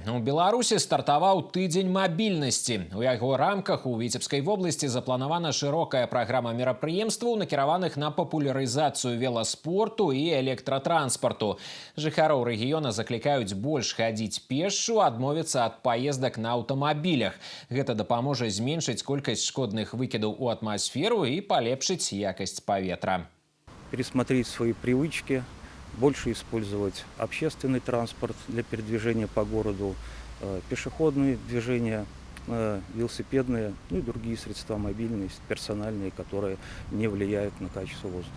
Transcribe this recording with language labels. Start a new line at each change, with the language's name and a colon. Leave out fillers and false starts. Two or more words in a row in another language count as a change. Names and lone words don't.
Belarusian: У Беларусі стартаваў тыдзень мабільнасці. У яго рамках у Віцебскай вобласці запланавана шырокая праграма мерапрыемстваў, накіраваных на папулярызацыю веласпорту і электратранспарту. Жыхароў рэгіёна заклікаюць больш хадзіць пешшу, адмовіцца ад паездак на аўтамабілях. Гэта дапаможа зменшыць колькасць шкодных выкідаў у атмасферу і палепшыць якасць паветра.
Russian: Пересмотреть свои привычки, больше использовать общественный транспорт для передвижения по городу, пешеходные движения, велосипедные, ну и другие средства мобильности, персональные, которые не влияют на качество воздуха.